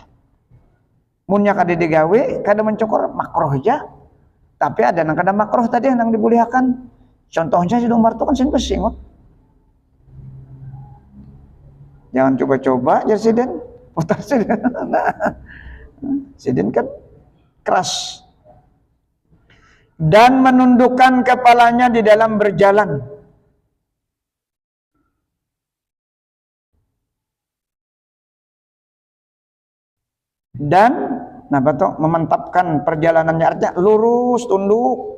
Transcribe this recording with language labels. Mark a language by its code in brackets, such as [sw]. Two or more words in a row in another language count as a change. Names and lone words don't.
[bjn] Munnya kada digawe, kada mencukur makruh aja. [id] Tapi ada yang kada makruh tadi yang dibolehkan. Contohnya si Umar itu kan sin bersingut. Jangan coba-coba jadi siden. Putar siden. Sidin kan keras. Dan menundukkan kepalanya di dalam berjalan. Dan memantapkan perjalanannya, artinya lurus, tunduk.